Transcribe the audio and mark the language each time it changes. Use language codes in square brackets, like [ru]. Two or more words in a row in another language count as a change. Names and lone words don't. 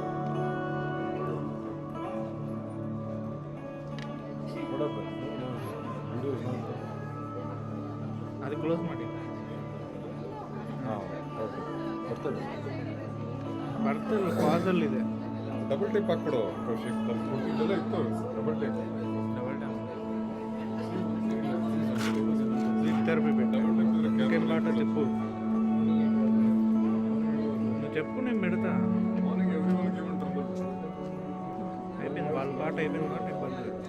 [kn] ಅದು ಕ್ಲೋಸ್ ಮಾಡಿ. ಬರ್ತದೆ ಪಾಸಲ್ಲಿದೆ. [en] double type [kn] ಹಾಕ್ಬಿಡು ಕೌಶಿಕ್, ಇದೆಲ್ಲ ಇತ್ತು [en] double type. [te] మాట చెప్పు, నువ్వు చెప్పు, నేను పెడతా. అయిపోయింది వాళ్ళ పాట, అయిపోయింది కాబట్టి ఇబ్బంది.